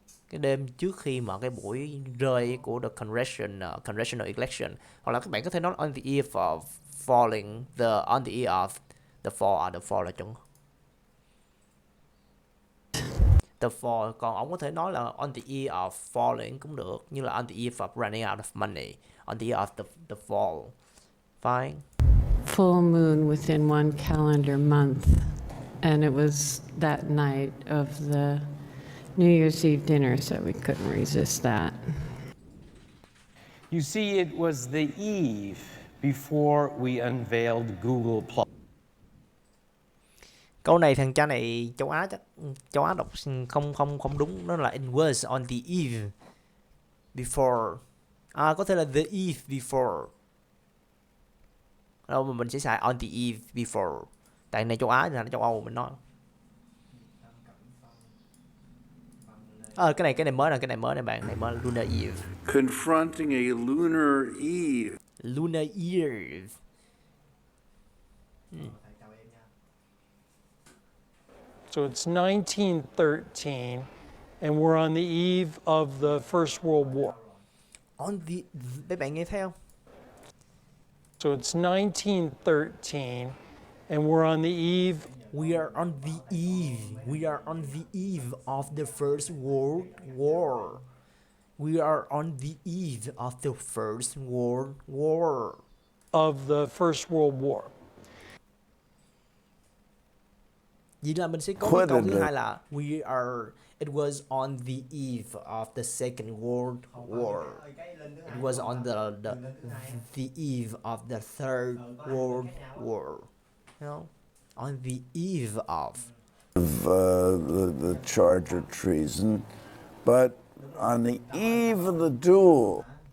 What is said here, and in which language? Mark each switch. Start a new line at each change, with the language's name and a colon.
Vietnamese: Cái đêm trước khi mà cái buổi rơi của
English: the congressional election,
Vietnamese: hoặc là các bạn có thể nói
English: on the eve of falling, on the eve of the fall,
Vietnamese: the fall là chuẩn.
English: The fall,
Vietnamese: còn ông có thể nói là
English: on the eve of falling
Vietnamese: cũng được, như là
English: on the eve of running out of money, on the eve of the fall. Fine. Full moon within one calendar month, and it was that night of the New Year's Eve dinner, so we couldn't resist that. You see, it was the eve before we unveiled Google Plus.
Vietnamese: Câu này thằng cha này châu Á đọc không đúng, nó là
English: it was on the eve before.
Vietnamese: Có thể là
English: the eve before.
Vietnamese: Đâu mà mình sẽ xài
English: on the eve before.
Vietnamese: Tại này châu Á thì là châu Âu mình nói. Cái này mới nè bạn, này mới là Lunar Eve.
English: Confronting a lunar eve. Lunar Eve. So it's 1913, and we're on the eve of the First World War.
Vietnamese: Mấy bạn nghe theo?
English: So it's 1913, and we're on the eve. We are on the eve. We are on the eve of the First World War. We are on the eve of the First World War. Of the First World War.
Vietnamese: Vậy là mình sẽ có cái câu thứ hai là
English: we are. It was on the eve of the Second World War. It was on the eve of the Third World War. You know, on the eve of the charge of treason, but on the eve of the duel.